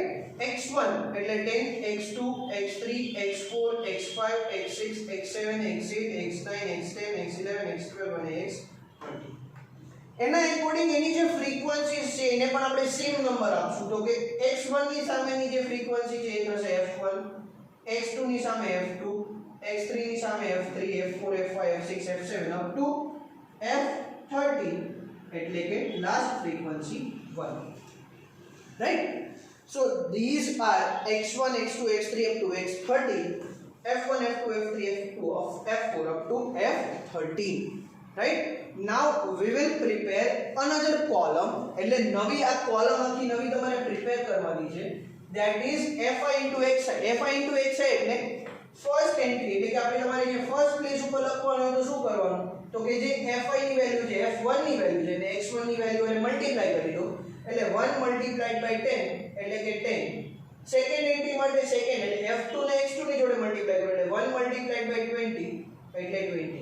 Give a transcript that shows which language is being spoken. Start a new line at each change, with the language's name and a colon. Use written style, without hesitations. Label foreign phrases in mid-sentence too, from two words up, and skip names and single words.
Gujarati: x1 એટલે 10, x2, x3, x4, x5, x6, x7, x8, x9, x10, x11, x12 અને x13. એના એકોર્ડિંગ એની જે ફ્રીક્વન્સીઝ છે એને પણ આપણે સેમ નંબર આપશું. તો કે x1 ની સામેની જે ફ્રીક્વન્સી છે એ થશે f1, x2 ની સામે f2, x3 ની સામે f3, f4, f5, f6, f7
English: up to
Gujarati: f13 એટલે કે લાસ્ટ ફ્રીક્વન્સી 1. રાઈટ?
English: So these are x1, x2, x3 up to x13, f1, f2, f3, f2 of f4 up to f13. Right? Now we will prepare another column.
Gujarati: એટલે નવી આ કોલમ આખી નવી તમારે પ્રિપેર કરવાની છે.
English: That is fi into xi.
Gujarati: fi into xi એટલે
English: first entry,
Gujarati: એટલે કે આપણે તમારે જે ફર્સ્ટ પ્લેસ ઉપર લખવાનું તો શું કરવાનું? તો કે જે fi ની વેલ્યુ છે, f1 ની વેલ્યુ છે એટલે x1 ની વેલ્યુ એને મલ્ટીપ્લાય કરી દો. એટલે 1
English: multiplied by
Gujarati: 10 એટલે કે 10.
English: second entry
Gujarati: માટે સેકન્ડ એટલે f2 ને x2 ની જોડે મલ્ટીપ્લાય કરો એટલે 1
English: multiplied by
Gujarati: 20 એટલે 20.